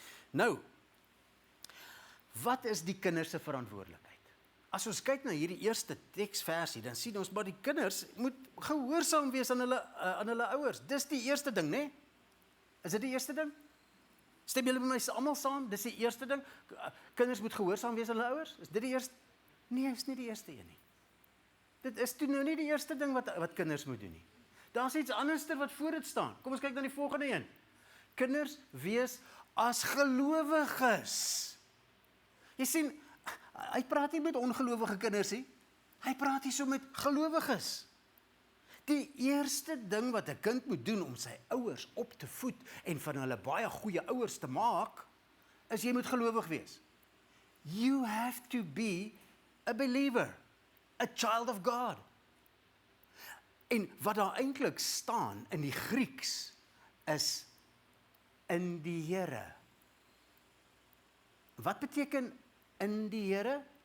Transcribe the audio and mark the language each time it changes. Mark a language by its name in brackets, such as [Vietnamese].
[Afrikaans] Nou, wat is die kinders se verantwoordelikheid? As ons kyk na hierdie eerste teksversie, dan sien ons maar die kinders moet gehoorsaam wees aan hulle ouers. Dis die eerste ding, né? Is dit die eerste ding? Stem julle met my almal saam? Dis die eerste ding. Kinders moet gehoorsaam wees aan hulle ouers. Is dit die eerste? Nee, is nie die eerste een nie. Dit is toe nou nie die eerste ding wat kinders moet doen nie. Daar's iets anderster wat voor dit staan. Kom ons kyk na die volgende een. Kinders wees as gelowiges. Jy sien, hy praat nie met ongelowige kinders nie. Hy praat hier so met gelowiges. Die eerste ding wat 'n kind moet doen om sy ouers op te voed en van hulle baie goeie ouers te maak, is jy moet gelowig wees. [English] You have to be a believer, a child of God. [Afrikaans] En wat daar eintlik staan in die Grieks is in die Here. Wat beteken in die Here?